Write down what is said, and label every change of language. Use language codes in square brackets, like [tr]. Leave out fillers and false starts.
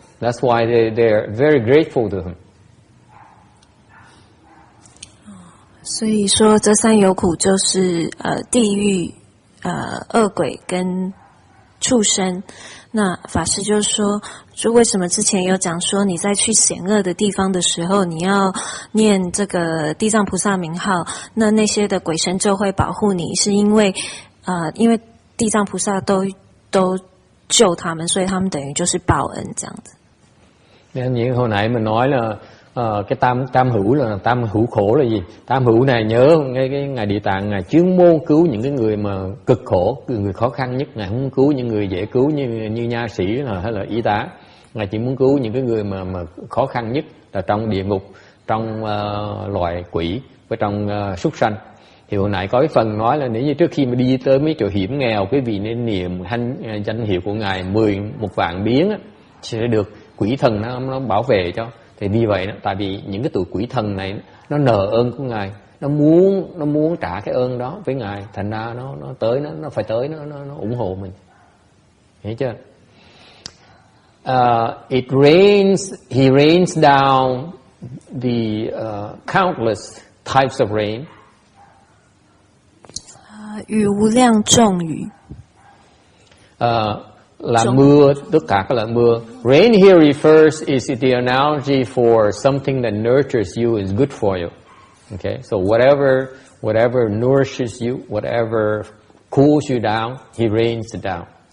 [en] That's why they're very grateful to him. [zh] 所以说这三有苦就是地狱、恶鬼跟畜生。那法师就说，就为什么之前有讲说你在去险恶的地方的时候，你要念这个地藏菩萨名号，那些的鬼神就会保护你，是因为地藏菩萨都救他们，所以他们等于就是报恩这样子。 [vi] Nên như hồi nãy mình nói là cái tam hữu là tam hữu khổ là gì? Tam hữu này nhớ ngay cái ngài Địa Tạng ngài chuyên môn cứu những cái người mà cực khổ, người khó khăn nhất, ngài không cứu những người dễ cứu như nha sĩ hay là y tá. Ngài chỉ muốn cứu những cái người mà khó khăn nhất là trong địa ngục, trong loài quỷ và trong súc sanh. Thì hồi nãy có cái phần nói là nếu như trước khi mà đi tới mấy chỗ hiểm nghèo, quý vị nên niệm danh hiệu của ngài 11 vạn biến á, sẽ được quỷ thần nó bảo vệ cho. Thì như vậy đó, tại vì những cái tụi quỷ thần này nó nợ ơn của ngài, nó muốn trả cái ơn đó với ngài, thành ra nó tới nó phải tới nó ủng hộ mình, hiểu chưa? [en] He rains down the countless types of rain. [zh] 雨无量众雨。 [vi] Là mưa, tất cả các loại mưa. [en] Rain here refers is the analogy for something that nurtures you is good for you. Okay, so whatever nourishes you, whatever cools you down, he rains it down.